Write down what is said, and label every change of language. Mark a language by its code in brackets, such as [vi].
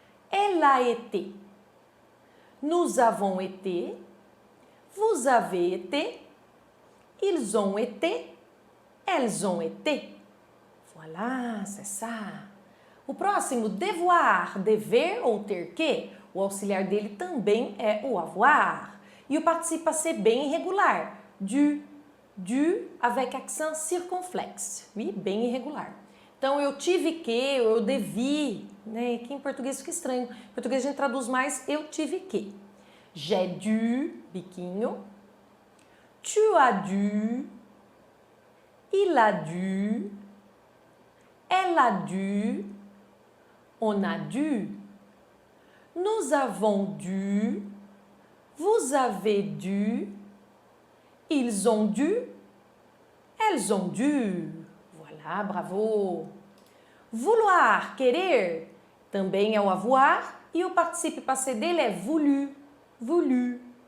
[fr] Elle a été. Nous avons été. Vous avez été. Ils ont été. Elles ont été. Voilà, c'est ça. [pt] O próximo, devoir, dever ou ter que, o auxiliar dele também é o avoir. E o participio passé bem irregular, [fr] du avec accent circonflexe, [pt] oui? Bem irregular. Então, eu tive que, eu devi, né? Que em português fica estranho. Em português a gente traduz mais eu tive que. [fr] J'ai dû, biquinho. Tu as dû. Il a dû. Elle a dû, on a dû, nous avons dû, vous avez dû, ils ont dû, elles ont dû. Voilà, bravo! [pt] Vouloir, querer, também é o avoir e o particípio passé dele é voulu, voulu.